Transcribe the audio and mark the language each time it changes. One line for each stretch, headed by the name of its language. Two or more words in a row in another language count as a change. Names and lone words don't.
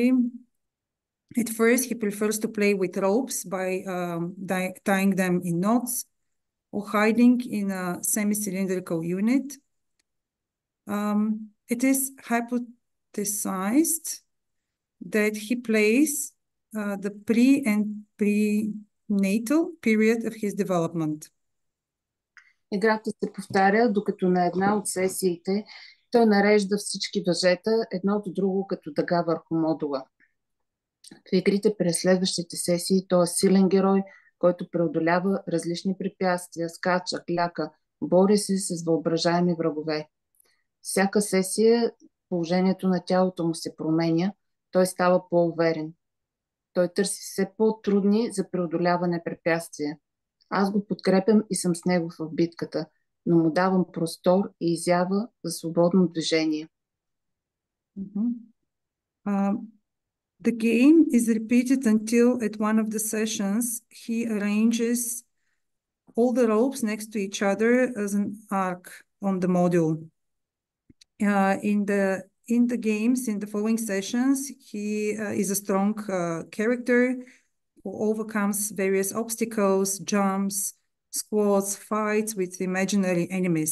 English: At first, he prefers to play with ropes by tying them in knots or hiding in a semi-cylindrical unit. It is hypothesized that he plays the pre and prenatal period of his development.
Bulgarian: Играта се повтаря, докато на една от сесиите той нарежда всички въжета едно до друго като дъга върху модула. В игрите през следващите сесии той е силен герой, който преодолява различни препятствия, скача, кляка, бори се с въображаеми врагове. Всяка сесия положението на тялото му се променя, той става по-уверен. Той търси все по-трудни за преодоляване препятствия. Аз го подкрепям и съм с него в битката, но му давам простор и изява за свободно движение. Mhm.
English: The game is repeated until at one of the sessions he arranges all the ropes next to each other as an arc on the module. In the games, in the following sessions, he is a strong character who overcomes various obstacles, jumps, squats, fights with imaginary enemies.